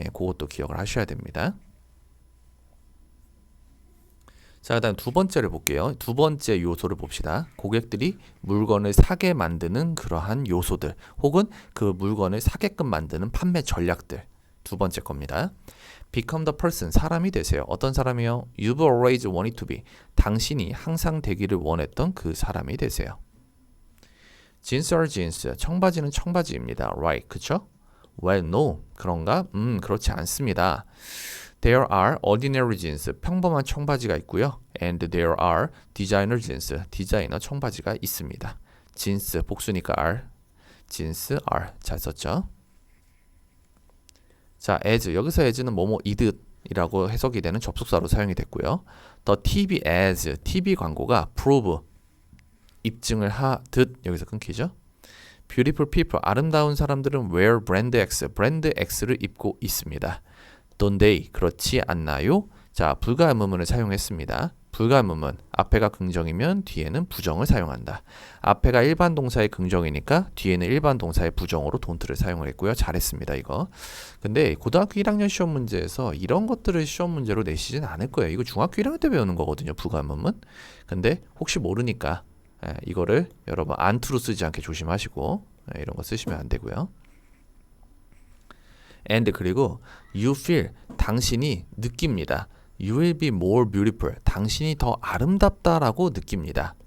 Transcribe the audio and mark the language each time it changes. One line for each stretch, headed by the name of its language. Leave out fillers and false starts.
Korean: 그것도 기억을 하셔야 됩니다. 자, 그다음 두 번째를 볼게요. 두 번째 요소를 봅시다. 고객들이 물건을 사게 만드는 그러한 요소들 혹은 그 물건을 사게끔 만드는 판매 전략들. 두 번째 겁니다.
English: Become the person,
Korean: 사람이 되세요. 어떤 사람이요?
English: You've always wanted to be.
Korean: 당신이 항상 되기를 원했던 그 사람이 되세요.
English: Jeans are jeans,
Korean: 청바지는 청바지입니다.
English: Right,
Korean: 그쵸?
English: Well, no,
Korean: 그런가? 그렇지 않습니다.
English: There are ordinary jeans,
Korean: 평범한 청바지가 있고요.
English: And there are designer jeans,
Korean: 디자이너 청바지가 있습니다. jeans, 복수니까 are, jeans are, 잘 썼죠? 자, as, 여기서 as는 뭐뭐 이듯이라고 해석이 되는 접속사로 사용이 됐고요.
English: The TV ads,
Korean: TV 광고가 prove, 입증을 하듯 여기서 끊기죠.
English: Beautiful people,
Korean: 아름다운 사람들은
English: wear brand X,
Korean: 브랜드 X를 입고 있습니다.
English: Don't they,
Korean: 그렇지 않나요? 자, 불가의문문을 사용했습니다. 불가의문문, 앞에가 긍정이면 뒤에는 부정을 사용한다. 앞에가 일반 동사의 긍정이니까 뒤에는 일반 동사의 부정으로 don't를 사용을 했고요. 잘했습니다, 이거. 근데 고등학교 1학년 시험 문제에서 이런 것들을 시험 문제로 내시진 않을 거예요. 이거 중학교 1학년 때 배우는 거거든요, 불가의문문. 근데 혹시 모르니까 이거를 여러분 안투로 쓰지 않게 조심하시고 이런 거 쓰시면 안 되고요. And 그리고
English: you feel,
Korean: 당신이 느낍니다.
English: You will be more beautiful,
Korean: 당신이 더 아름답다라고 느낍니다.